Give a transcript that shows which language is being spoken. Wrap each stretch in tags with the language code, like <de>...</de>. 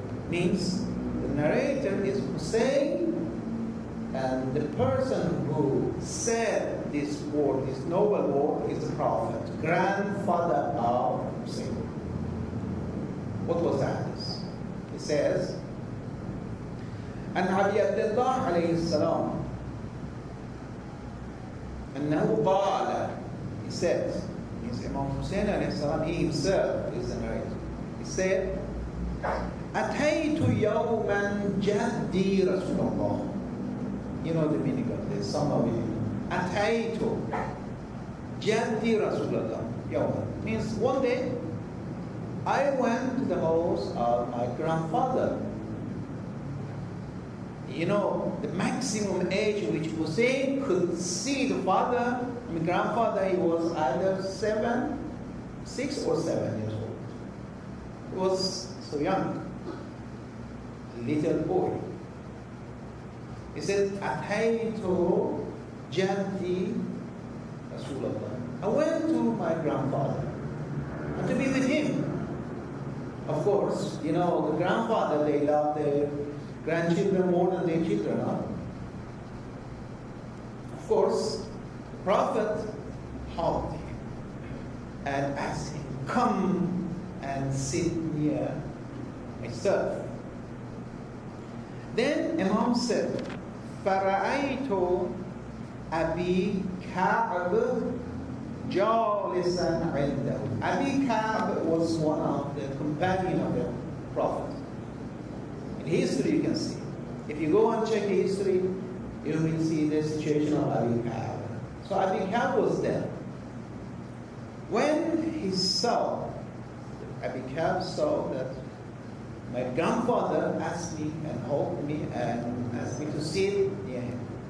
<en>Means the narrator is Hussein, and the person who said this word, this noble word, is the Prophet, grandfather of Hussein. What was that? He says, and Abi Abdullah alayhi salam,</en> <ar>أنه قال,</ar> <en>he said, means Imam Hussein alayhi salam, he himself is the narrator. He said,</en> <ar>أتيت يوما جدي رسول الله.</ar> <en>You know the meaning of this, some of you.</en> <ar>أتيت جدي رسول الله يوما.</ar> <en>Means one day, I went to the house of my grandfather. You know, the maximum age which Hussein could see the father, grandfather, he was either 6 or 7 years old. He was so young, a little boy. He said, Ataytu Jaddi Rasulullah. I went to my grandfather and to be with him. Of course, you know, the grandfather, they love their grandchildren more than their children, huh? Of course, the Prophet hugged him and asked him, come and sit near myself. Then Imam said,</en> <ar>فَرَأَيْتُ أَبِي كَعْبٍ جَالِسًا عِنْدَهُ.</ar> <en>Abi Ka'b was one of the companions of the Prophet. In history you can see. If you go and check the history, you will see the situation of Abi Ka'b. So Abi Ka'b was there. When he saw, Abi Ka'b saw that my grandfather asked me and helped me and asked me to sit near him.</en>